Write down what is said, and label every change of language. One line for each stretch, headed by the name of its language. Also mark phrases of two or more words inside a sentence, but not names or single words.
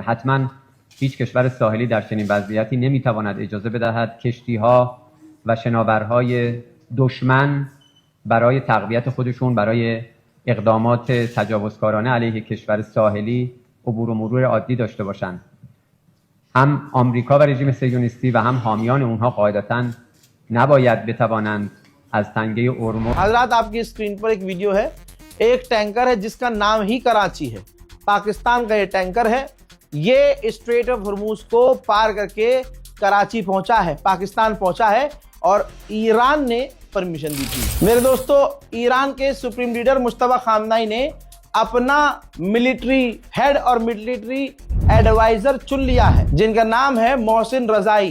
Persian: حتما هیچ کشور ساحلی در چنین وضعیتی نمی‌تواند اجازه بدهد کشتی‌ها و شناورهای دشمن برای تقویت خودشون، برای اقدامات تجاوزکارانه علیه کشور ساحلی عبور و مرور عادی داشته باشند. هم آمریکا و رژیم صهیونیستی و هم حامیان اونها قاعدتاً نباید بتوانند از تنگه هرمز.
Hindi: हजरात, आपकी स्क्रीन पर एक वीडियो है। एक टैंकर है जिसका नाम ही कराची है, पाकिस्तान का ये टैंकर है। ये स्ट्रेट ऑफ हॉर्मुज को पार करके कराची पहुंचा है, पाकिस्तान पहुंचा है और ईरान ने परमिशन दी थी। मेरे दोस्तों, ईरान के
English: supreme leader
Hindi: मुश्तबा खामनाई ने अपना
English: military head
Hindi: और
English: military adviser
Hindi: चुन लिया है, जिनका नाम है मोहसिन रजाई।